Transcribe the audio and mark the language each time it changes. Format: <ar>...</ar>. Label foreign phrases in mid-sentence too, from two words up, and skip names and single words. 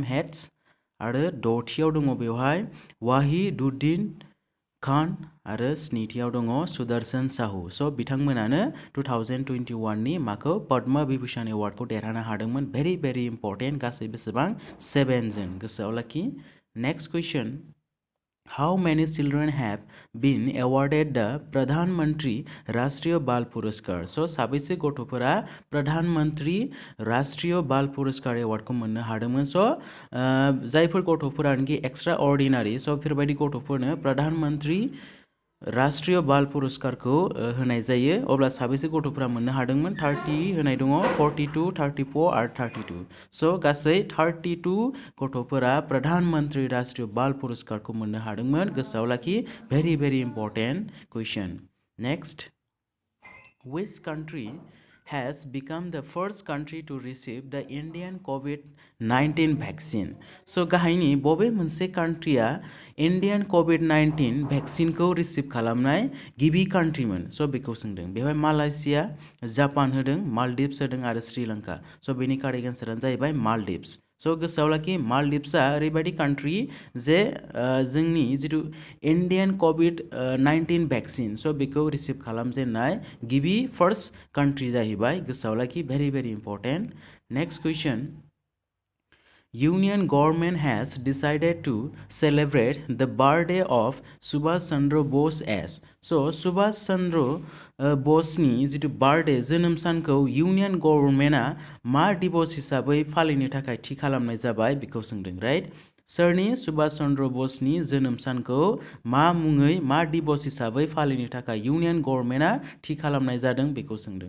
<brx>हेड्स आरो 6थियाव दङ बेवहाय वाहिदुद्दिन खान आरो 7थियाव दङ सुदर्शन साहू। स' बिथांमोनानो 2021 नि माखौ पद्म विभूषण एवार्डखौ देरहानो हादोंमोन।</brx> <en>very important.</en> <brx>गासै बेसेबां 7 जोन। गोसोआव लाखि।</brx> <en>next question, how many children have been awarded the प्रधान मंत्री राष्ट्रीय बाल पुरस्कार?</en> <brx>स' साबैसे गथ'फोरा प्रधान मंत्री राष्ट्रीय बाल पुरस्कार एवार्डखौ मोननो हादोंमोन? स' जायफोर गथ'फोरानोखि</brx> <en>extra ordinary,</en> <brx>स' बेफोरबायदि गथ'फोरनो प्रधान मंत्री राष्ट्रीय बाल पुरस्कारखौ होनाय जायो। अब्ला साबेसे गथ'फोरा मोननो हादोंमोन? 30 होनाय दङ, 42, 34 आरो 32। स' गासै 32 गथ'फोरा प्रधान मंत्री राष्ट्रीय बाल पुरस्कारखौ मोननो हादोंमोन। गोसोआव लाखि।</brx> <en>very important question. नेक्स्ट, which country has become the first country to receive the Indian COVID-19 vaccine?</en> <brx>So गाहायनि बबे मोनसे कान्ट्रिया इन्डियान COVID-19 भेक्सिनखौ रिसिभ खालामनाय गिबि कान्ट्रिमोन? स' बेखौ सोंदों। बेवहाय मालयेशिया, जापान होदों, मालदिव्स होदों आरो श्रीलंका। स' बेनि कारेक्ट एन्सारानो जाहैबाय मालदिव्स। स' गोसोआव लाखि मालदिव्सआ ओरैबायदि कान्ट्रि जे जोंनि जिथु</brx> <en>Indian COVID-19 vaccine,</en> <brx>स' बेखौ रिसिभ खालामजेननाय गिबि</brx> <en>first country</en> <brx>जाहैबाय। गोसोआव लाखि।</brx> <en>very important. next question, Union government has decided to celebrate the birthday of Subhash Chandra Bose as.</en> <brx>So Subhash Chandra Boseनि जिथु बार्थडे जोनोम सानखौ</brx> <en>Union government</en> <brx>मा दिबस हिसाबै फालिनो थाखाय थि खालामनाय जाबाय बेखौ सोंदों। राइट। सोरनि? सुभाष चन्द्र बसनि जोनोम सानखौ मा मुङै मा दिबस हिसाबै फालिनो थाखाय</brx> <en>Union government</en> <brx>थि खालामनाय जादों बेखौ सोंदों।</brx>